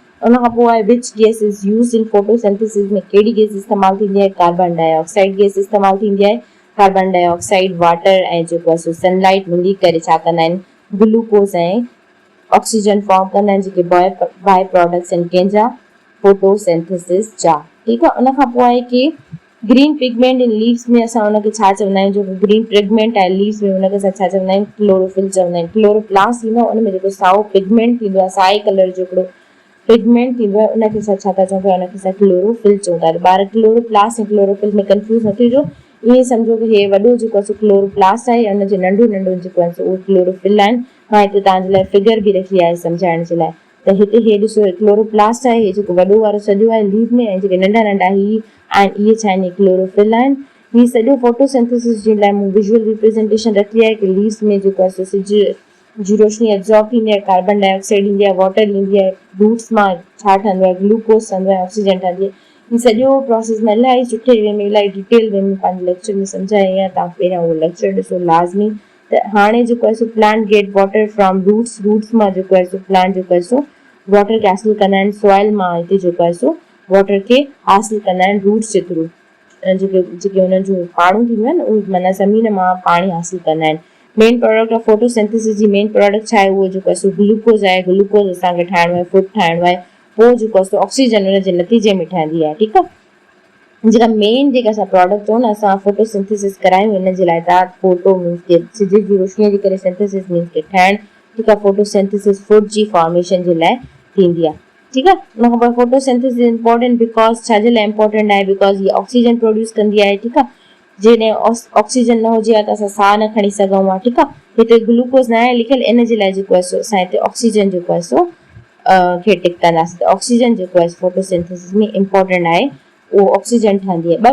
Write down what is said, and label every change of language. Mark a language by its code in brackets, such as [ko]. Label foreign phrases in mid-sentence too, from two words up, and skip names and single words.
[sd] उनखां पोइ आहे [en] which gas is used in photosynthesis [sd] में कहिड़ी गैस इस्तेमालु थींदी आहे, [en] carbon dioxide [sd] गैस इस्तेमालु थींदी आहे। [en] carbon dioxide, [sd] वाटर ऐं जेको आहे सो सनलाइट मिली करे छा कंदा आहिनि, ग्लूकोज़ ऐं ऑक्सीजन फॉर्म कंदा आहिनि, जेके [en] by products [sd] आहिनि कंहिंजा, फोटोसिंथेसिस जा, ठीकु आहे। उनखां पोइ आहे कि [en] green pigment in leaves [sd] में असां हुनखे छा चवंदा आहियूं, जेको [en] green pigment [sd] आहे लीव्स में हुनखे असां छा चवंदा आहियूं, क्लोरोफिल चवंदा आहियूं। क्लोरोप्लास्ट थींदो आहे, उनमें जेको साओ पिगमेंट थींदो आहे, साए कलर जो हिकिड़ो पिगमेंट थींदो आहे, उनखे असां छा था चऊं पिया, उनखे असां क्लोरोफिल चऊं था। ॿार क्लोरोप्लास्ट ऐं क्लोरोफिल में कंफ्यूज़ न थिजो, ईअं सम्झो कि हे वॾो जेको आहे सो क्लोरोप्लास्ट आहे, उनजे नंढो जेको आहे सो उहो क्लोरोफिल आहिनि। मां हिते तव्हांजे लाइ फिगर बि रखी आहे सम्झाइण जे लाइ। त हिते हे ॾिसो, क्लोरोप्लास्ट आहे, हे जेको वॾो वारो सॼो आहे लीव में, ऐं जेके नंढा नंढा ही आहिनि इहे छा आहिनि, क्लोरोफिल आहिनि। ही सॼो फोटोसिंथेसिस जे लाइ मूं [en] visual representation [sd] रखी आहे कि लीव्स में जेको आहे सो सिज जी रोशनी एब्जॉर्ब थींदी आहे, [en] carbon dioxide [sd] ईंदी आहे, वाटर ईंदी आहे, रूट्स मां छा ठहंदो आहे, ग्लूकोज ठहंदो आहे, ऑक्सीजन ठहंदी आहे। ही सॼो प्रोसेस मां इलाही सुठे वे में इलाही [en] detail way [sd] में पंहिंजे लेक्चर में सम्झाई आहे, तव्हां पहिरियां उहो लेक्चर ॾिसो लाज़मी। त हाणे जेको आहे सो [en] plant get water from roots [sd] मां जेको आहे सो प्लांट जेको आहे सो वाटर खे हासिल कंदा आहिनि, सॉइल मां हिते जेको आहे सो वाटर खे हासिल कंदा आहिनि रूट्स जे थ्रू। जेके हुननि जूं पाणियूं थींदियूं आहिनि उहे माना ज़मीन मां पाणी हासिल कंदा आहिनि। [en] main product of photosynthesis [sd] जी [en] main product [sd] छा आहे, उहो जेको आहे सो ग्लूकोज आहे। ग्लूकोज असांखे ठाहिणो आहे, फूड ठाहिणो आहे, पोइ जेको आहे सो ऑक्सीजन हुन जे नतीजे में ठहंदी आहे, ठीकु आहे। जेका मेन जेका असां प्रोडक्ट चऊं न असां फोटोसिंथेसिस करायूं हिन जे लाइ, तव्हां [en] photo means [sd] के सिज जी रोशनीअ जे करे [en] synthesis means [sd] के ठाहिणु, ठीकु आहे। फोटोसिंथेसिस फूड जी फॉर्मेशन जे लाइ थींदी आहे, ठीकु आहे। उनखां पोइ [en] photosynthesis important because [sd] छाजे लाइ इंपॉर्टेंट आहे, बिकॉज हीअ [en] oxygen produce [sd] कंदी आहे, ठीकु आहे। जॾहिं ऑक्सीजन न हुजे हा त असां साह न खणी सघूं हा, ठीकु आहे। हिते ग्लूकोज न आहे लिखियलु, इन जे लाइ जेको आहे सो असां हिते ऑक्सीजन जेको आहे सो खे टिक कंदासीं। त ऑक्सीजन जेको आहे फोटोसिंथेसिस में इंपॉर्टेंट आहे, उहो ऑक्सीजन ठहंदी आहे।